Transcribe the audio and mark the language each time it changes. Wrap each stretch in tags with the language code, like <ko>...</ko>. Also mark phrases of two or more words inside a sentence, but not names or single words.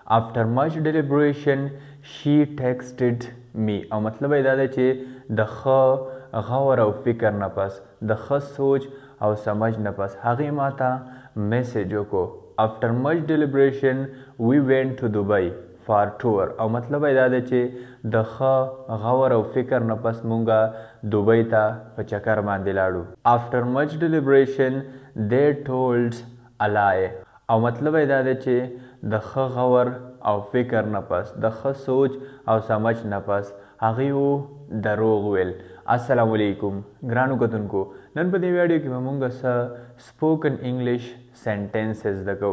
<en>after much deliberation she texted me</en> <ps>او مطلب دا دی چې د ښه غور او فکر نه پس د ښه سوچ او سمجھ نه پس هغې ماته میسیج وکړو</ps> <en>after much deliberation we went to Dubai for tour</en> <ps>او مطلب دا دی چې د ښه غور او فکر نه پس مونږه دوبۍ ته په چکر باندې لاړو</ps> <en>after much deliberation they told a lie</en> <ps>او مطلب دا دی چې د ښه غور او فکر نه پس د ښه سوچ او سمجھ نه پس هغې دروغ ویل. السلام علیکم ګرانو کتونکو، نن په دې ویډیو کې به موږ څه</ps> <en>spoken English sentences</en> <ps>زده کوو.</ps>